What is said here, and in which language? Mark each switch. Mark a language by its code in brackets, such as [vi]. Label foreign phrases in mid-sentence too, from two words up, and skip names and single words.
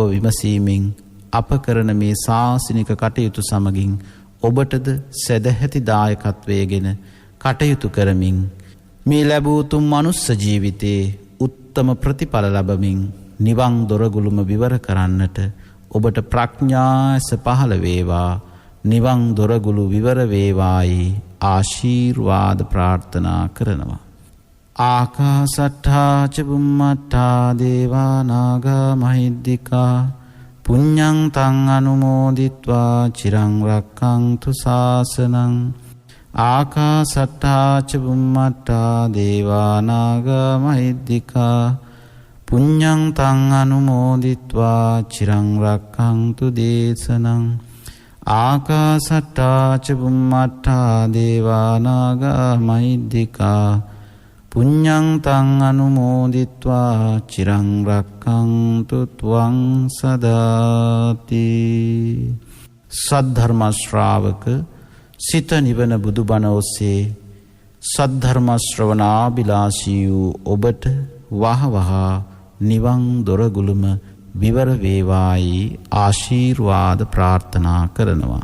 [si] විමසීමෙන් අප කරන මේ ශාසනික කටයුතු සමගින් ඔබටද සදැහැති දායකත්වයේගෙන කටයුතු කරමින් මේ ලැබූ තුම් මනුස්ස ජීවිතයේ උත්තම ප්‍රතිඵල ලැබමින් නිවන් දොරගුළුම විවර කරන්නට ඔබට ප්‍රඥාස පහළ වේවා නිවන් දොරගුළු විවර වේවායි ආශීර්වාද ප්‍රාර්ථනා කරනවා. [pi] ආකාසට්ඨා ච බුම්මට්ඨා දේවා නාග මහිද්దికා පුඤ්ඤං තං අනුමෝදිත්වා චිරං රක්ඛන්තු ශාසනං ආකාසට්ඨා ච බුම්මට්ඨා දේවා නාග මහිද්దికා පුඤ්ඤං තං අනුමෝදිත්වා චිරං රක්ඛන්තු දේශනං ආකාසට්ඨා ච බුම්මට්ඨා දේවා නාග මහිද්దికා පුඤ්ඤං තං අනුමෝදිත්වා චිරං රක්ඛන්තු ත්වං සදාති. [si] සද්ධර්ම ශ්‍රාවක සිත නිවන බුදුබණ ඔස්සේ සද්ධර්ම ශ්‍රවණාබිලාෂී වූ ඔබට වහවහ නිවන් දොරගුළුම විවර වේවායි ආශීර්වාද ප්‍රාර්ථනා කරනවා.